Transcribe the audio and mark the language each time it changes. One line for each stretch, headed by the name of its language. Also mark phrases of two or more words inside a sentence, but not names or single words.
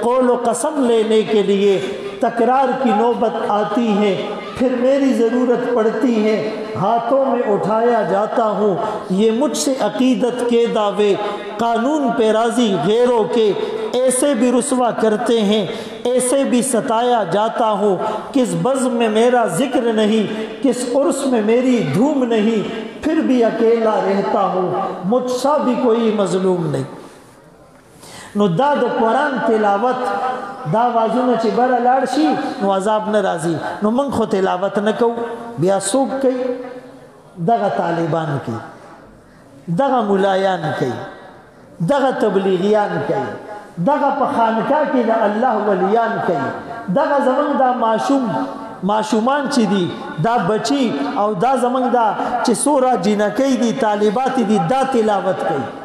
Urdu: قول و قسم لینے کے لیے تکرار کی نوبت آتی ہے، پھر میری ضرورت پڑتی ہے، ہاتھوں میں اٹھایا جاتا ہوں، یہ مجھ سے عقیدت کے دعوے قانون پہ راضی غیروں کے ایسے بھی رسوا کرتے ہیں، ایسے بھی ستایا جاتا ہوں، کس بزم میں میرا ذکر نہیں، کس عرس میں میری دھوم نہیں، پھر بھی اکیلا رہتا ہوں، مجھ سا بھی کوئی مظلوم نہیں.
Pashto: نو دا د قرآن تلاوت دا وازونه چې بره لاړ شي نو عذاب نه راځي. نو موږ خو تلاوت نه کوو، بیا څوک کوي؟ دغه طالبان کوي، دغه ملایان کوي، دغه تبلیغیان کوي، دغه په خانقاه کې د الله ولیان کوي، دغه زمونږ دا ماشومان چې دي دا بچي او دا زمونږ دا چې سوره جنکۍ دي طالبات دي دا تلاوت کوي.